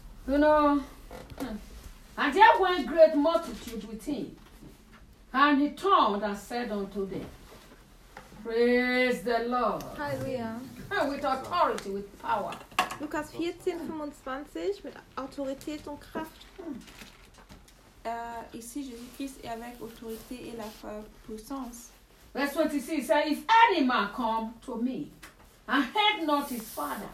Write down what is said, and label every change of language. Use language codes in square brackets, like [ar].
[en] You know, and there went great multitude with him, and he turned and said unto them, praise the Lord. Hallelujah. And with authority, with power. [de] Lukas 14, 25, mit Autorität und Kraft. [fr] Ici Jésus-Christ est avec autorité et la puissance. [en] Verse 26, so if any man come to me and hate not his father.